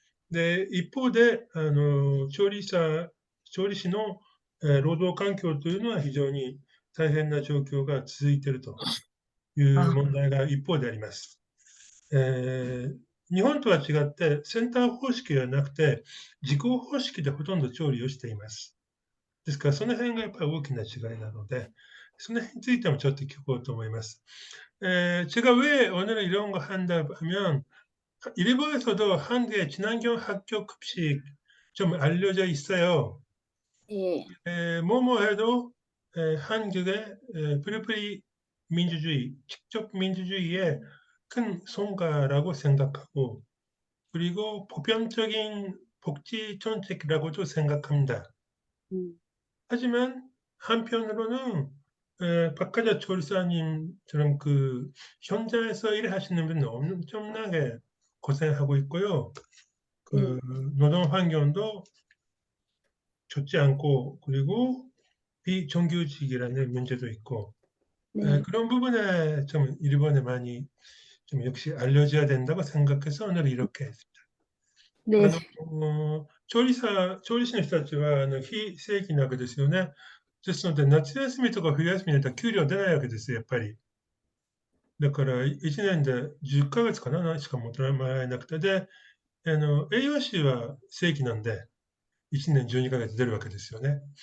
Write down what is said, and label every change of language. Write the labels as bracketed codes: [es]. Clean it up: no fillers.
[ja] で、一方で、調理師の、労働環境というのは非常に大変な状況が続いているという問題が一方であります。日本とは違って、センター方式ではなくて、自己方式でほとんど調理をしています。ですから、その辺がやっぱり大きな違いなので、その辺についてもちょっと聞こうと思います。 [ko] 제가 왜 오늘 이런 거 한다 하면, 일본에서도 한국의 친환경 학교 급식 좀 알려져 있어요. 예. 뭐뭐 해도 한국의 프리프리 민주주의, 직접 민주주의의 큰 성과라고 생각하고, 그리고 보편적인 복지 정책이라고도 생각합니다. 음. 하지만 한편으로는 박하자 조리사님처럼 그 현장에서 일하시는 분은 엄청나게 고생하고 있고요. 네. 그 노동 환경도 좋지 않고, 그리고 비정규직이라는 문제도 있고, 네. 그런 부분에 좀 일본에 많이 좀 역시 알려져야 된다고 생각해서 오늘 이렇게 했습니다. 네. [ja] 調理師の人たちは非正規なわけですよね。ですので、夏休みとか冬休みだったら給料出ないわけですよ、やっぱり。だから1年で10ヶ月かな、しかもらえなくて、で、栄養士は正規なんで、1年12ヶ月出るわけですよね。